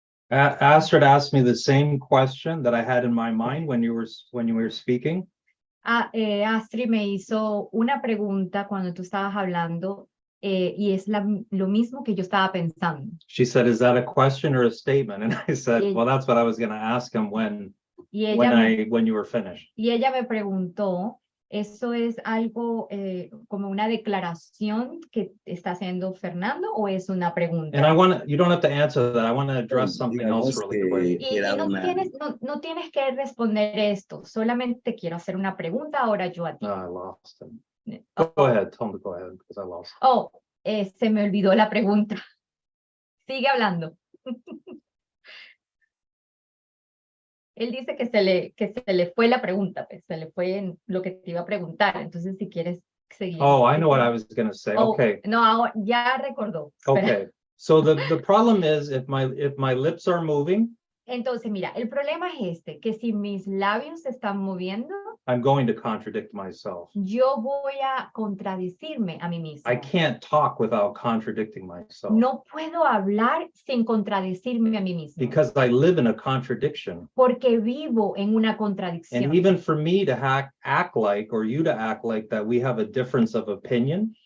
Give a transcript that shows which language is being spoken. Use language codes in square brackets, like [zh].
[en] Astrid asked me the same question that I had in my mind when you were speaking. [es] Astrid me hizo una pregunta cuando tú estabas hablando y es lo mismo que yo estaba pensando. [en] She said, "Is that a question or a statement?" And I said, "Well, that's what I was going to ask him when you were finished." [es] Y ella me preguntó, ¿eso es algo como una declaración que está haciendo Fernando o es una pregunta? [en] And you don't have to answer that. I want to address something else really quick. [es] Y no tienes que responder esto, solamente te quiero hacer una pregunta ahora yo a ti. [en] I lost him. Go ahead, tell him to go ahead because I lost him. [es] Se me olvidó la pregunta. Sigue hablando. Él dice que se le fue la pregunta, pues, se le fue en lo que te iba a preguntar. Entonces, si quieres seguir. [en] I know what I was going to say. Okay. [es] No, ya recordó. [en] Okay. So the problem is if my lips are moving. [es] Entonces, mira, el problema es que si mis labios se están moviendo, [en] I'm going to contradict myself. [es] yo voy a contradecirme a mí mismo. [en] I can't talk without contradicting myself. [es] No puedo hablar sin contradecirme a mí mismo. [en] Because I live in a contradiction. [es] Porque vivo en una contradicción. [en] And even for me to act like, or you to act like that we have a difference of opinion.